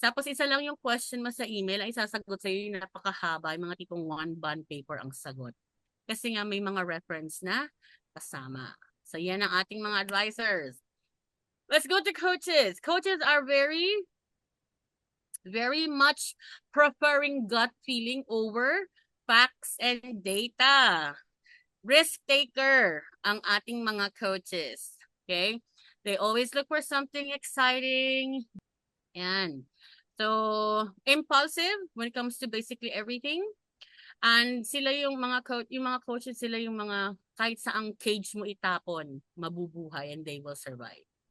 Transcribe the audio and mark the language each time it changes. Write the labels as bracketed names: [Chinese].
[Filipino] Tapos isa lang yung question mo sa email, ang isasagot sa'yo yung napakahaba, yung mga tipong one bond paper ang sagot. Kasi nga may mga reference na kasama. So yan ang ating mga advisors. [English] Let's go to coaches. Coaches are very much preferring gut feeling over facts and data. [Filipino] Risk taker ang ating mga coaches. [English] Okay? They always look for something exciting. Yan. So, impulsive when it comes to basically everything. [Filipino] And sila yung mga coaches, sila yung mga kahit saang cage mo itapon, mabubuhay [English] and they will survive.